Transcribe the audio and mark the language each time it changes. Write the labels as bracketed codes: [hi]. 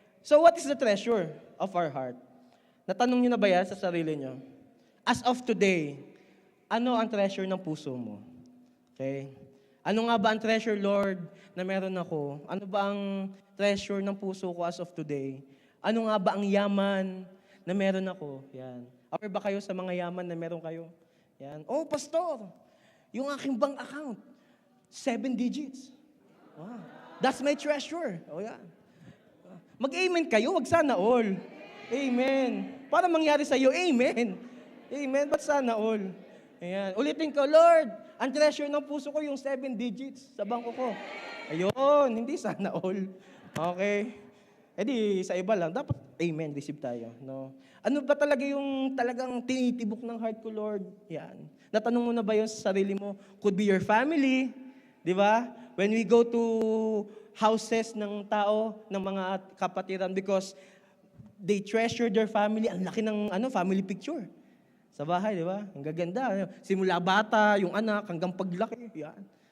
[en] So what is the treasure of our heart? [tl] Natanong nyo na ba yan sa sarili nyo? [en] As of today, [tl] ano ang treasure ng puso mo? Okay? Ano nga ba ang treasure, Lord, na meron ako? Ano ba ang treasure ng puso ko as of today? Ano nga ba ang yaman na meron ako? Yan. Aware ba kayo sa mga yaman na meron kayo? Yan. [en] Oh, pastor, [tl] yung aking [en] bank account, 7 digits. Wow. That's my treasure. Oh, yan. [tl] Mag-amen kayo, wag sana all. Amen. Para mangyari sa iyo, amen. Amen, ba't sana all? Ayan. Ulitin ko, Lord, ang treasure ng puso ko yung 7 digits sa bangko ko. Ayun, hindi sana all. Okay. Eh di, sa iba lang, dapat amen, receive tayo. No? Ano ba talaga yung talagang tinitibok ng heart ko, Lord? Yan. Natanong mo na ba yun sa sarili mo? [en] Could be your family, di ba? When we go to houses [tl] ng tao, ng mga kapatiran, [en] because they treasure their family. [tl] Ang laki ng family picture. Sa bahay, di ba? Ang gaganda. Simula bata, yung anak, hanggang paglaki. Yan.